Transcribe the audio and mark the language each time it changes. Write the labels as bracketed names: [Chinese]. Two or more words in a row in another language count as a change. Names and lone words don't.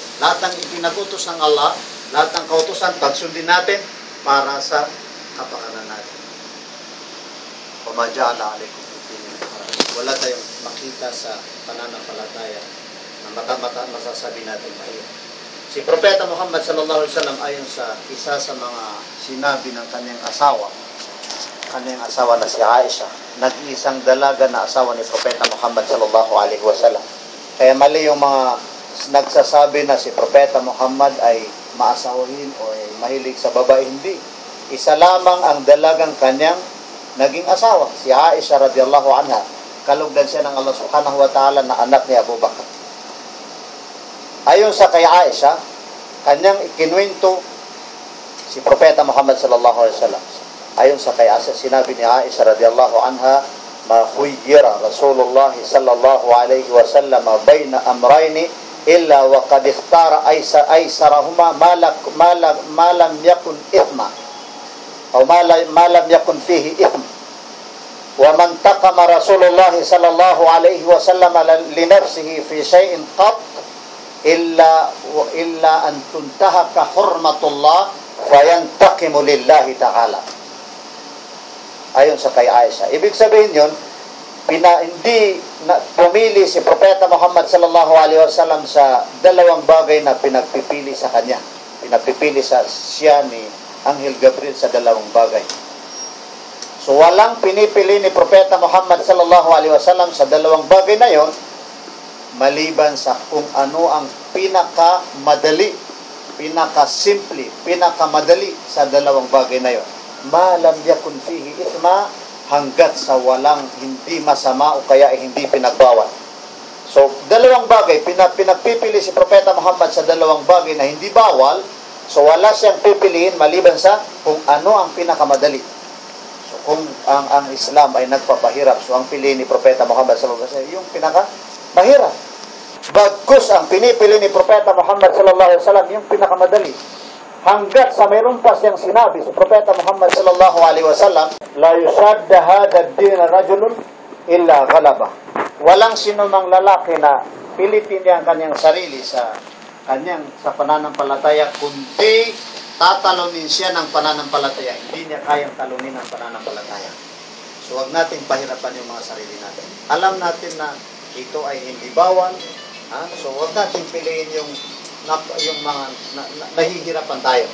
[Filipino] Lahat ng ipinagutos ng Allah, lahat ng kautusan, pag sundin natin, para sa kapakanan natin. [Arabic] فما جعل عليكم. [Filipino] Wala tayong makita sa pananampalataya na mata-mata masasabi natin mahirap. Si Propeta Muhammad [Arabic] صلى الله عليه وسلم [Filipino] ayon sa isa sa mga sinabi ng kanyang asawa na si Aisha, nag-iisang dalaga na asawa ni Propeta Muhammad [Arabic] صلى الله عليه وسلم. [Filipino] Kaya mali yung mga nagsasabi na si Propeta Muhammad ay maasawahin o ay mahilig sa babae. Hindi. Isa lamang ang dalagang kanyang naging asawa, si Aisha [Arabic] رضي الله عنها. [Filipino] Kalugdan siya ng Allah [Arabic] سبحانه وتعالى [Filipino] na anak ni Abu Bakr. Ayon sa kay Aisha, kanyang ikinuwento si Propeta Muhammad [Arabic] صلى الله عليه وسلم. [Filipino] Ayon sa kay Aisha, sinabi ni Aisha [Arabic] رضي الله عنها ما خير رسول الله صلى الله عليه وسلم بين أمرين إلا وقد اختار أيسرهما ما لم يكن إثما أو ما لم يكن فيه إثم. وما انتقم رسول الله صلى الله عليه وسلم لنفسه في شيء قط إلا أن تنتهك حرمة الله فينتقم لله تعالى. [Filipino] Ayon sa kay Aisha. Ibig sabihin yun, hindi pumili si Propeta Muhammad [Arabic] صلى الله عليه وسلم [Filipino] sa dalawang bagay na pinagpipili sa kanya. Pinagpipili siya ni Anghel Gabriel sa dalawang bagay. So walang pinipili ni Propeta Muhammad [Arabic] صلى الله عليه وسلم [Filipino] sa dalawang bagay na yon maliban sa kung ano ang pinakamadali, pinakasimple, pinakamadali sa dalawang bagay na yon. [Arabic] ما لم يكن فيه إثما, [Filipino] hanggat sa walang hindi masama o kaya hindi pinagbawal. So dalawang bagay, pinagpipili si Propeta Muhammad sa dalawang bagay na hindi bawal. So wala siyang pipiliin maliban sa kung ano ang pinakamadali. So kung ang Islam ay nagpapahirap, so ang piliin ni Propeta Muhammad [Arabic] صلى الله عليه وسلم [Filipino] yung pinakamahirap. Bagkus ang pinipili ni Propeta Muhammad [Arabic] صلى الله عليه وسلم [Filipino] yung pinakamadali. Hanggat sa mayroon pa siyang sinabi si Propeta Muhammad [Arabic] صلى الله عليه وسلم, لا يشاد هذا الدين رجل إلا غلبه. [Filipino] Walang sinumang lalaki na pilitin niya ang kanyang sarili sa pananampalataya, kundi tatalunin siya ng pananampalataya. Hindi niya kayang talunin ang pananampalataya. So wag nating pahirapan yung mga sarili natin. Alam natin na ito ay hindi bawal. So wag nating piliin yung mga nahihirapan tayo.